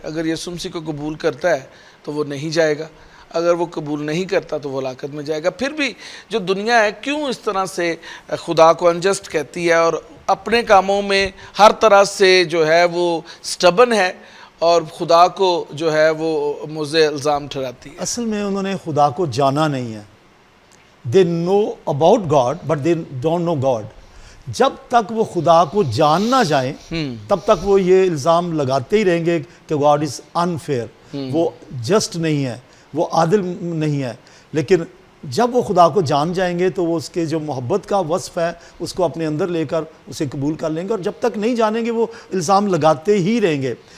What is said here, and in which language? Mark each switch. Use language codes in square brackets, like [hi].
[ur] اگر یسوع مسیح کو قبول کرتا ہے تو وہ نہیں جائے گا، اگر وہ قبول نہیں کرتا تو وہ ہلاکت میں جائے گا. پھر بھی جو دنیا ہے کیوں اس طرح سے خدا کو انجسٹ کہتی ہے اور اپنے کاموں میں ہر طرح سے جو ہے وہ سٹبن ہے اور خدا کو جو ہے وہ موضع الزام ٹھہراتی ہے؟ اصل میں انہوں نے خدا کو جانا نہیں ہے. [en] They know about God but they don't know God. [ur] جب تک وہ خدا کو جان نہ جائیں تب تک وہ یہ الزام لگاتے ہی رہیں گے کہ [en] God is unfair, [ur] وہ جسٹ نہیں ہے، وہ عادل نہیں ہے. لیکن جب وہ خدا کو جان جائیں گے تو وہ اس کے جو محبت کا وصف ہے اس کو اپنے اندر لے کر اسے قبول کر لیں گے، اور جب تک نہیں جانیں گے وہ الزام لگاتے ہی رہیں گے.